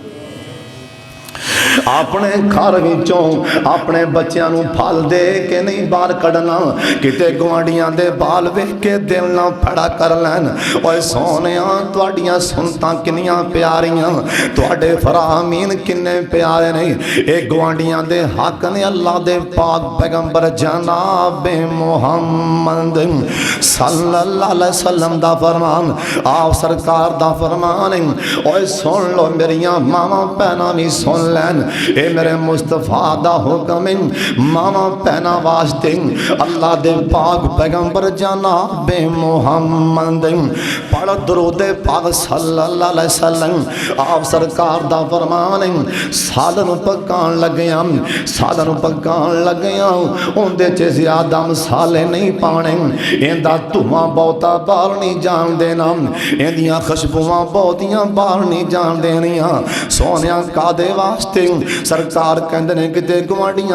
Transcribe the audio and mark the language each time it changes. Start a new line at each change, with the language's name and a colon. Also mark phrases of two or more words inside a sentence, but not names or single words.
Punjabi: اپنے گھر وچوں اپنے بچیاں نوں پھل دے کے نہیں باہر کڈھنا کتے گوانڈھیاں دے بال ویکھ کے دل نہ پھڑا کر لین اوئے سوہنیا تہاڈیاں سنتاں کنیاں پیاریاں تہاڈے فرامین کنے پیارے نے ایہ گوانڈھیاں دے حق نے اللہ دے پاک پیغمبر جناب محمد
Arabic: صلى الله عليه وسلم
Punjabi: دا فرمان آپ سرکار دا فرمان اوئے سن لو میریاں ماواں بھیناں وی سن لین ایہ میرے مصطفیٰ دا حکم ماواں بھیناں واسطے اللہ دے پاک پیغمبر جناب محمد پڑھ درود پاک
Arabic: صلى الله عليه وسلم
Punjabi: آپ سرکار دا فرمان سالن پکان لگیا سالن پکان لگیا اوہدے چ زیادہ مصالحے نہیں پانے ایہدا دھواں بہتا باہر نہیں جان دینا ایہدیاں خوشبوآں بہتیاں باہر نہیں جان دینیاں سوہنیا کاہدے واسطے سرکار کہندے نے کتے گوانڈھیاں